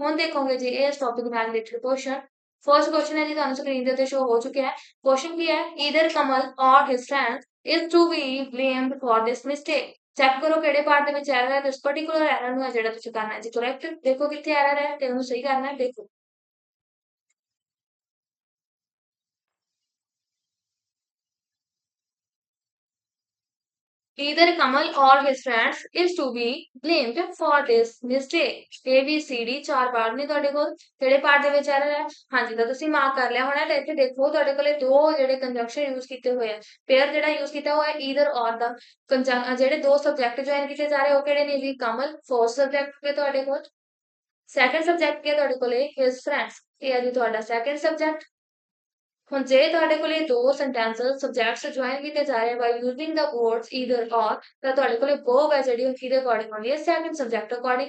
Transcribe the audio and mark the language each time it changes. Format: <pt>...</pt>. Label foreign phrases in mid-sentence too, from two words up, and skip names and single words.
<pa>ਹੁਣ ਦੇਖੋਗੇ ਜੀ ਇਸ ਟੌਪਿਕ ਨਾਲ</pa> <en>related question. first question</en> <pa>ਹੈ ਜੀ ਤੁਹਾਨੂੰ ਸਕਰੀਨ ਦੇ ਉੱਤੇ ਸ਼ੋ ਹੋ ਚੁੱਕਿਆ ਹੈ। ਕੁਐਸਚਨ ਕੀ ਹੈ,</pa> <en>Either Kamal or his friend is to be blamed for this mistake.</en> <pa>ਚੈੱਕ ਕਰੋ ਕਿਹੜੇ ਪਾਰਟ ਦੇ ਵਿੱਚ ਐਰਰ ਹੈ ਤੇ ਇਸ</pa> <en>particular error</en> <pa>ਨੂੰ ਹੈ ਜਿਹੜਾ ਤੁਸੀਂ ਕਰਨਾ ਹੈ ਜੀ ਕਰੈਕਟ। ਦੇਖੋ ਕਿੱਥੇ ਐਰਰ ਹੈ ਤੇ ਉਹਨੂੰ ਸਹੀ ਕਰਨਾ ਹੈ, ਦੇਖੋ।</pa> <en>Either Kamal or his friends is to be blamed for this mistake.</en> <pa>A B C D ਚਾਰ ਪਾਰਟ ਨੇ ਤੁਹਾਡੇ ਕੋਲ, ਕਿਹੜੇ ਪਾਰਟ ਦੇ ਵਿੱਚ ਐਰਰ ਹੈ? ਹਾਂਜੀ ਤਾਂ ਤੁਸੀਂ ਮਾਰਕ ਕਰ ਲਿਆ ਹੋਣਾ ਤੇ ਇੱਥੇ ਦੇਖੋ ਤੁਹਾਡੇ ਕੋਲੇ ਦੋ ਜਿਹੜੇ</pa> <en>conjunction use</en> <pa>ਕੀਤੇ ਹੋਏ ਆ। ਪੇਅਰ ਜਿਹੜਾ ਯੂਜ਼ ਕੀਤਾ ਹੋਇਆ</pa> <en>either or</en> <pa>ਦਾ ਜਿਹੜੇ ਦੋ</pa> <en>subject join</en> <pa>ਕੀਤੇ ਜਾ ਰਹੇ ਉਹ ਕਿਹੜੇ ਨੇ ਜੀ ਕਮਲ</pa> <en>first subject</en> <pa>ਤੇ ਤੁਹਾਡੇ ਕੋਲ,</pa> <en>second subject</en> <pa>ਕੀ ਹੈ ਤੁਹਾਡੇ ਕੋਲੇ</pa> <en>his friends</en> <pa>ਇਹ ਹੈ ਜੀ ਤੁਹਾਡਾ</pa> <en>second subject.</en> <pa>ਹੁਣ ਜੇ ਤੁਹਾਡੇ ਕੋਲੇ ਦੋ</pa> <en>sentences subjects join</en> <pa>ਕੀਤੇ ਜਾ ਰਹੇ</pa> <en>by using the words either or</en> <pa>ਤਾਂ ਤੁਹਾਡੇ ਕੋਲੇ verb ਹੈ ਜਿਹੜੀ ਉਹ ਕਿਹਦੇ ਅਕੋਰਡਿੰਗ ਹੋਣੀ ਹੈ</pa> <en>second subject according.</en>